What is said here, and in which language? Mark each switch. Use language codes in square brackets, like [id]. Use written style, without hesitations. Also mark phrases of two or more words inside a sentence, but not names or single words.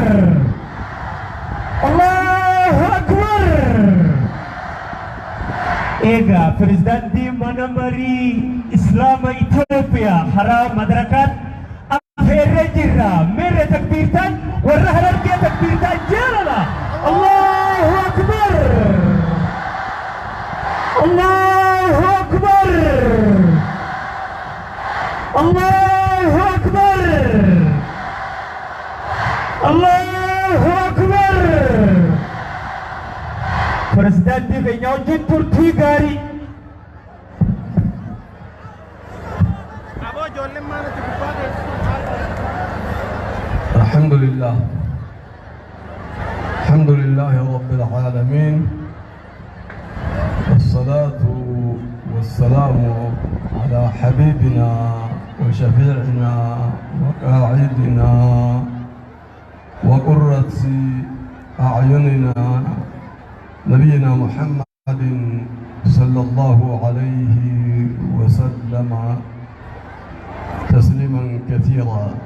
[ar] الله أكبر! [om] Ega Presidenti mana marii Islama Ethiopia haraa madarakat afeerree jirra. Meerre takbiirtaan warra harargee takbiirtaan jaalala. [ar] الله أكبر! الله أكبر! الله أكبر! الله أكبر! [om] Presidenti keenya wajjin turtii gaarii. [ar] الحمد لله الحمد لله رب العالمين والصلاة والسلام على حبيبنا وشفيعنا وقاعدنا وقرة أعيننا نبينا محمد صلى الله عليه وسلم تسليما كثيرا.